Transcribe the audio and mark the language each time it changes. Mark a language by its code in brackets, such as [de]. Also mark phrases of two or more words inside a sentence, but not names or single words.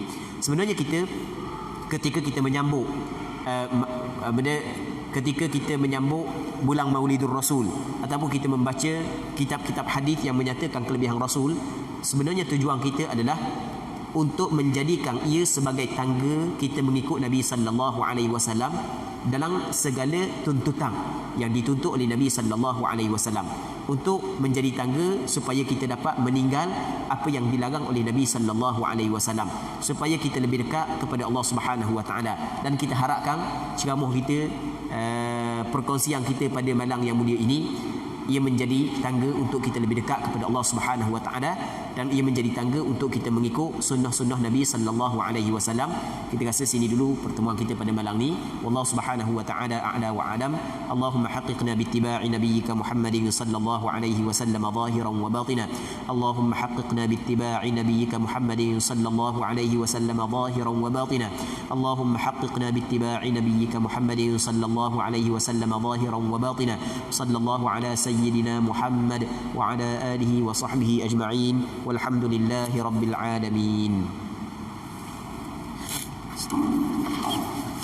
[ms] Sebenarnya ketika kita menyambut ketika kita menyambut bulan Maulidur Rasul ataupun kita membaca kitab-kitab hadis yang menyatakan kelebihan Rasul, sebenarnya tujuan kita adalah untuk menjadikan ia sebagai tangga kita mengikut Nabi [ar] صلى الله عليه وسلم [ms] dalam segala tuntutan yang dituntut oleh Nabi [ar] صلى الله عليه وسلم, [ms] untuk menjadi tangga supaya kita dapat meninggal apa yang dilarang oleh Nabi [ar] صلى الله عليه وسلم, [ms] supaya kita lebih dekat kepada Allah [ar] سبحانه وتعالى. [ms] Dan kita harapkan ceramah kita, perkongsian kita pada malam yang mulia ini, ia menjadi tangga untuk kita lebih dekat kepada Allah [ar] سبحانه وتعالى, [ms] dan ia menjadi tangga untuk kita mengikut sunnah-sunnah Nabi [ar] صلى الله عليه وسلم. [ms] Kita rasa sini dulu pertemuan kita pada malam ni. [ar] والله سبحانه وتعالى أعلى وأعلم. اللهم حققنا باتباع نبيك محمد صلى الله عليه وسلم ظاهرا وباطنا. اللهم حققنا باتباع نبيك محمد صلى الله عليه وسلم ظاهرا وباطنا. اللهم حققنا باتباع نبيك محمد صلى الله عليه وسلم ظاهرا وباطنا. صلى الله على سيدنا محمد وعلى آله وصحبه أجمعين والحمد لله رب العالمين.